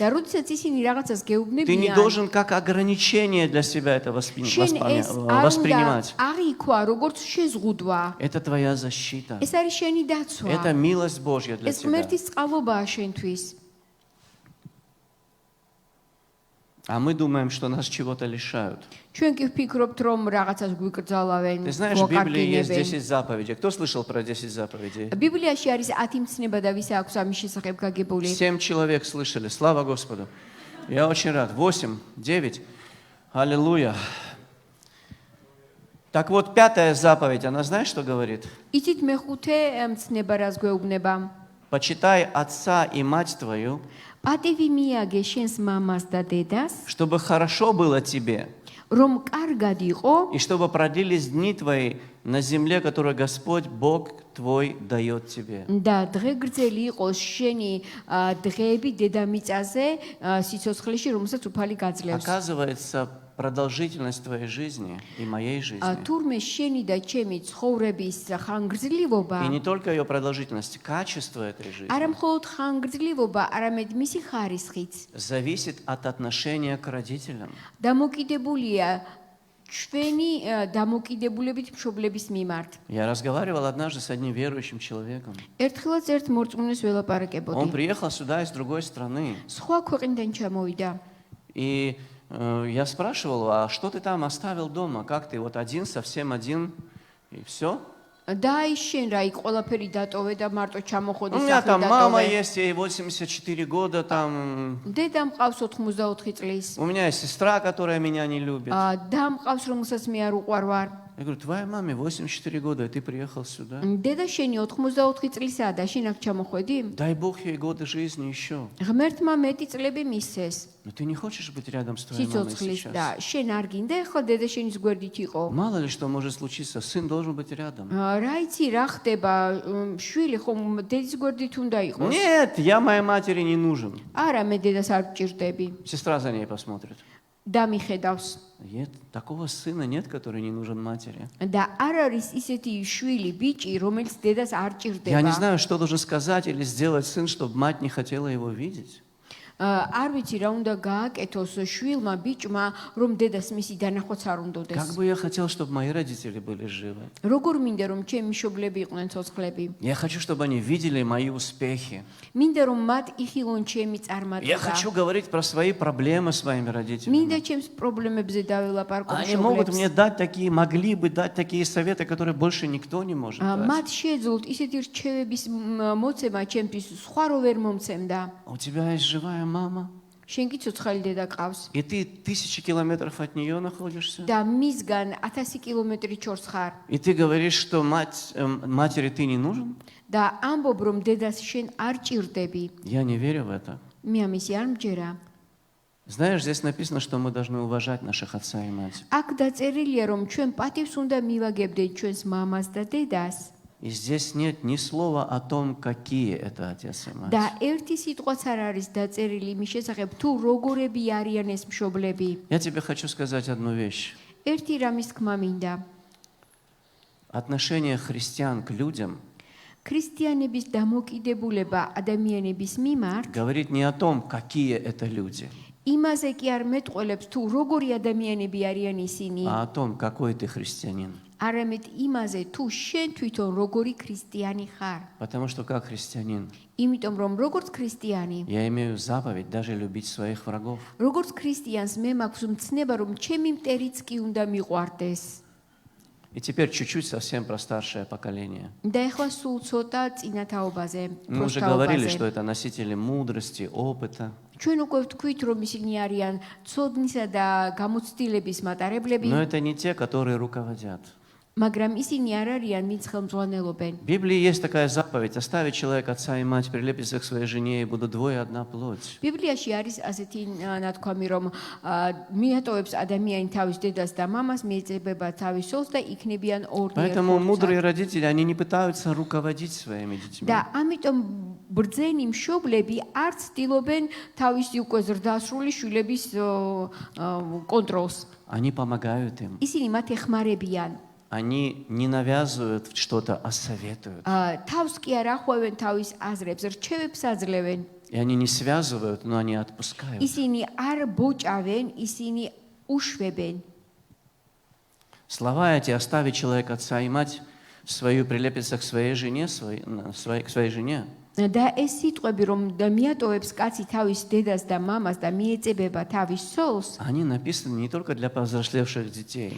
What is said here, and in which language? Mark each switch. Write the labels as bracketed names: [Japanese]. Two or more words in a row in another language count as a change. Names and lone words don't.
[Georgian] და როდესაც ისინი რაღაცას [Russian] ты не [Georgian] გეუბნებიან, [Russian] должен как ограничение для себя это [Georgian] შენ ეს არ უნდა [Russian] воспринимать. [Georgian] აღიქვა როგორც შეზღუდვა. [Russian] Это твоя защита. [Georgian] ეს არის შენი დაცვა. [Russian] Это милость Божья для [Georgian] ეს [Russian] тебя. [Georgian] ღმერთის წყალობაა შენთვის. [Russian] А мы думаем, что нас чего-то лишают. [Georgian] ჩვენ კი ვფიქრობთ, რომ რაღაცას გვიკრძალავენ, [Russian] Ты знаешь, в Библии есть [Georgian] გვაკარგინებენ. [Russian] 10 заповедей. Кто слышал про 10 заповедей? [Georgian] ბიბლიაში არის 10 მცნება და ვის აქვს ამის შესახებ გაგებული. [Russian] 7 человек слышали. Слава Господу. Я очень рад. 8, 9. Аллилуйя. Так вот, 5-я заповедь, она знаешь, что говорит? [Georgian] იცით მეხუთე მცნება რას გვეუბნება? [Russian] Почитай отца и мать твою, [Georgian] პატივი მიაგე შენს მამას და დედას, [Russian] чтобы хорошо было тебе, [Georgian] რომ კარგად იყო [Russian] и чтобы продлились дни твои на земле, которую Господь, Бог твой, дает тебе. [Georgian] და დღეგრძელი იყოს შენი დღეები დედამიწაზე სიცოცხლეში, რომელსაც უფალი გაძლევს. [Russian] Оказывается, продолжительность твоей жизни и моей жизни, [Georgian] თურმე შენი და ჩემი ცხოვრების ხანგრძლივობა, [Russian] и не только ее продолжительность, качество этой жизни, [Georgian] არა მხოლოდ ხანგრძლივობა, არამედ მისი ხარისხიც [Russian] зависит от отношения к родителям. [Georgian] დამოკიდებულია ჩვენი დამოკიდებულებით მშობლების მიმართ. [Russian] Я разговаривал однажды с одним верующим человеком. [Georgian] ერთხელაც ერთ მორწმუნეს [Russian] Он [Georgian] ველაპარაკებოდი. [Russian] приехал сюда из другой страны. [Georgian] სხვა ქვეყნიდან ჩამოვიდა. [Russian] И я спрашивал, а что ты там оставил дома? Как ты вот один, совсем один, и все? [Georgian] და ის შენ რა, იქ ყველაფერი датовე და мартო ჩამოხოდი [Russian] У меня [Georgian] სახლი [Russian] там мама [Georgian] დატოვე. [Russian] есть, ей 84 года, там... [Georgian] დედა მყავს 84 წლის. [Russian] У меня есть сестра, которая меня не любит. [Georgian] და მყავს რომელსაც მე არ უყვარვარ. [Russian] Я говорю, твоей маме 84 года, и ты приехал сюда. [Georgian] დედა შენი 84 წლისაა და შენ აქ ჩამოხვედი? [Russian] Дай Бог ей годы жизни еще. [Georgian] ღმერთმა მეტი წლები მისცეს. [Russian] Но ты не хочешь быть рядом с твоей мамой [Georgian] სიცოცხლის [Russian] сейчас? [Georgian] და შენ არ გინდა ახლა დედა შენის გვერდით იყო. [Russian] Мало ли что может случиться, сын должен быть рядом. [Georgian] რა იცი რა ხდება, შვილი ხომ დედის გვერდით უნდა იყოს. [Russian] Нет, я моей матери не нужен. [Georgian] არა, მე დედას არ გჭირდები. [Russian] Сестра за ней посмотрит. [Georgian] და მიხედავს. [Russian] Нет, такого сына нет, который не нужен матери. [Georgian] და არ არის ისეთი შვილი, ბიჭი, რომელიც დედას არ [Russian] Я не [Georgian] ჭირდება. [Russian] знаю, что должен сказать или сделать сын, чтобы мать не хотела его видеть. [Georgian] არ ვიცი რა უნდა გააკეთოს შვილმა, ბიჭმა, რომ დედას მისი დანახვაც არ უნდოდეს. [Russian] Как бы я хотел, чтобы мои родители были живы. [Georgian] როგორ მინდა რომ ჩემი მშობლები იყვნენ ცოცხლები? [Russian] Я хочу, чтобы они видели мои успехи. [Georgian] მინდა რომ მათ იხილონ ჩემი [Russian] Я [Georgian] წარმატება. [Russian] хочу говорить про свои проблемы своими родителями. [Georgian] მინდა ჩემს პრობლემებზე დაველაპარაკო [Russian] Они могут мне [Georgian] მშობლებს. [Russian] дать такие, могли бы дать такие советы, которые больше никто не может дать. [Georgian] მათ შეძლოთ ისეთი რჩევების მოცემა ჩემთვის, სხვა რო ვერ მომცემდა. [Russian] У тебя есть живая мама, [Georgian] შენ კი ცოცხალი დედა ყავს [Russian] и ты 1000 километров от нее находишься. [Georgian] და მისგან 1000 კილომეტრი ჩორს ხარ [Russian] И ты говоришь, что матери ты не нужен? [Georgian] და ამბობ რომ დედას შენ არ ჭირდები. [Russian] Я не верю в это. [Georgian] მე ამისი არ მჯერა. [Russian] Знаешь, здесь написано, что мы должны уважать наших отца и мать. [Georgian] აქ დაწერილია რომ ჩვენ პატივს უნდა მივაგებდეთ ჩვენს მამას და დედას. [Russian] И здесь нет ни слова о том, какие это отец и мать. [Georgian] და ერთი სიტყვაც არ არის დაწერილი მის შესახებ თუ როგორები არიან ეს მშობლები. [Russian] Я тебе хочу сказать одну вещь. [Georgian] ერთი რამის თქმა მინდა. [Russian] Отношение христиан к людям [Georgian] ქრისტიანების დამოკიდებულება ადამიანების მიმართ [Russian] говорит не о том, какие это люди, [Georgian] იმაზე კი არ მეტყველებს თუ როგორი ადამიანები არიან ისინი, [Russian] а о том, какой ты христианин. [Georgian] არამედ იმაზე თუ შენ თვითონ როგორი ქრისტიანი ხარ. [Russian] Потому что как христианин [Georgian] იმიტომ რომ როგორც ქრისტიანი, [Russian] я имею заповедь даже любить своих врагов. [Georgian] როგორც ქრისტიანს მე მაქვს მცნება რომ ჩემი მტერიც კი უნდა მიყვარდეს. [Russian] И теперь чуть-чуть совсем про старшее поколение. [Georgian] და ეხლა сულ ცოტა წინათაობაზე, [Russian] Мы уже говорили, что [Georgian] პროსტაობაზე. [Russian] это носители мудрости, опыта. [Georgian] ჩვენ უკვე ვთქვით რომ ისინი არიან ცოდნისა და გამოცდილების მატარებლები, [Russian] Но это не те, которые руководят. [Georgian] მაგრამ ისინი არ არიან ვინც ხელმძღვანელობენ. [Russian] В Библии есть такая заповедь: оставить человека отца и мать, прилепится к своей жене, и будут двое одна плоть. [Georgian] ბიბლიაში არის ასეთი ნათქვამი, რომ მიატოვებს ადამიანი თავის დედას და მამას, მიეწებება თავის სულს და იქნებიან ორი. [Russian] Поэтому мудрые родители, они не пытаются руководить своими детьми. [Georgian] და ამიტომ ბრძენი მშობლები არ ცდილობენ თავისი უკვე ზრდასრული შვილების კონტროლს. [Russian] Они помогают им. [Georgian] ისინი მათ ეხმარებიან. [Russian] Они не навязывают что-то, а советуют. [Georgian] თავს კი არ ახვევენ თავის აზრებს, რჩევებს აძლევენ. [Russian] И они не связывают, но они отпускают. [Georgian] ისინი არ бочавენ, ისინი უშვებენ. [Russian] Слова эти: оставить человека отца и мать, свою прилепится к своей жене, к своей жене. [Georgian] და ეს სიტყვები, რომ მიატოვებს კაცი თავის დედას და მამას და მიეწებება თავის სულს, [Russian] Они написаны не только для повзрослевших детей,